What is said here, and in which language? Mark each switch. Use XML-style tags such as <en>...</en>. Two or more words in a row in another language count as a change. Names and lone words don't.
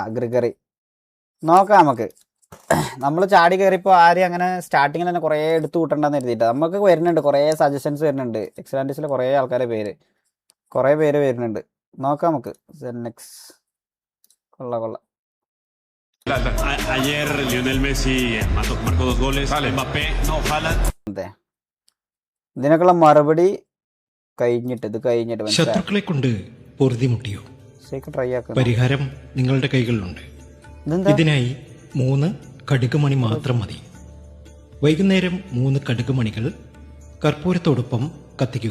<ml>ഗ്രിഗറി നോക്കാം നമുക്ക്. നമ്മൾ ചാടി കയറിയപ്പോൾ ആരും അങ്ങനെ സ്റ്റാർട്ടിങ്ങിൽ തന്നെ കുറേ എടുത്തു കൂട്ടണ്ടെന്ന് എഴുതിയിട്ട് നമുക്ക് വരുന്നുണ്ട്. കുറേ സജഷൻസ് വരുന്നുണ്ട്. എക്സലാൻഡീസിലെ കുറേ ആൾക്കാരെ കുറേ പേര് വരുന്നുണ്ട്. നോക്കാം നമുക്ക്. കൊള്ളാം.</ml> <es>Ayer Lionel Messi marcó 2 goles. Mbappé, no, Haaland.</es> <ml>ഇതിനൊക്കെയുള്ള മറുപടി ഇത് കഴിഞ്ഞിട്ട് ശത്രുക്കളെ കൊണ്ട് പൊറുതിമുട്ടിയോ? ട്രൈ ആക്കാം. പരിഹാരം നിങ്ങളുടെ കൈകളിലുണ്ട്. ഇതിനായി 3 കടുകുമണി മാത്രം മതി. വൈകുന്നേരം 3 കടുകുമണികൾ കർപ്പൂരത്തോടൊപ്പം കത്തിക്കുക.</ml>